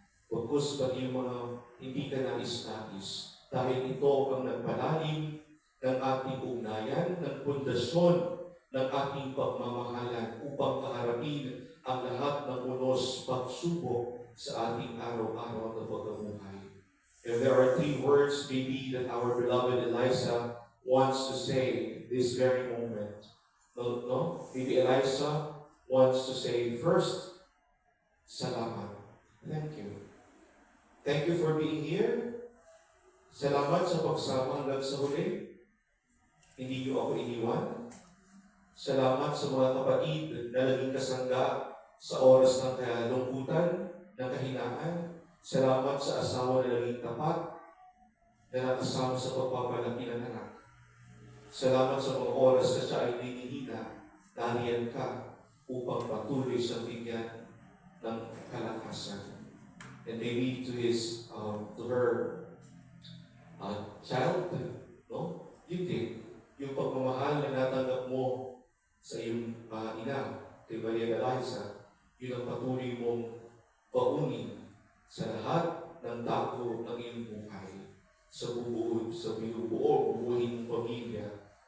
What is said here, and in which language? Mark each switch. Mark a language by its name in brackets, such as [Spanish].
[Filipino] pagkus pati yung mga hindi ka nais-nais, dahil ito ang nagpalalim ng ating ugnayan, ng pundasyon ng ating pagmamahalan upang kaharapin ang lahat ng unos pagsubok sa ating araw-araw na pagkamuhay. [English] If there are 3 words maybe that our beloved Eliza wants to say this very moment, no? Maybe Eliza wants to say first, salamat. Thank you. Thank you for being here. [Filipino] Salamat sa pagsama hanggang sa huli. Hindi niyo ako iniwan. Salamat sa mga kapatid na naging kasangga sa oras ng kalungkutan, ng kahinaan. Salamat sa asawa na naging tapat, na nakasama sa pagpapalaki ng anak. Salamat sa mga oras na siya ay hinihina, nariyan ka upang patuloy sa bigyan ng kalakasan. [English] And maybe to her child, no? [Filipino] Yun din, yung pagmamahal na natanggap mo sa iyong ina, kay Maria Eliza, yun ang patuloy mong paunin sa lahat ng dako ng iyong buhay, sa bubuuhin mong pamilya.